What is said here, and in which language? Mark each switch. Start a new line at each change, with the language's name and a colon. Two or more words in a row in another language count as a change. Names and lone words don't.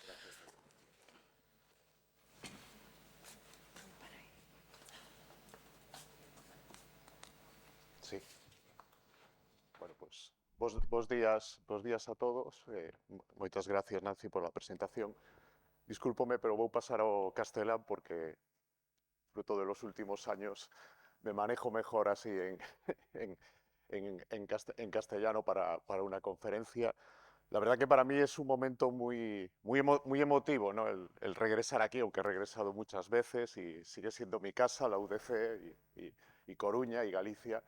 Spanish: Sí. Bueno, pues
Galician: bos días a todos. Moitas gracias, Nancy, pola presentación. Discúlpome, pero vou pasar ao castelán porque,
Spanish: fruto de los últimos años, me manejo mejor así en castellano para una conferencia. La verdad que para mí es un momento muy emotivo, ¿no? El regresar aquí, aunque he regresado muchas veces y sigue siendo mi casa, la UDC y Coruña y Galicia.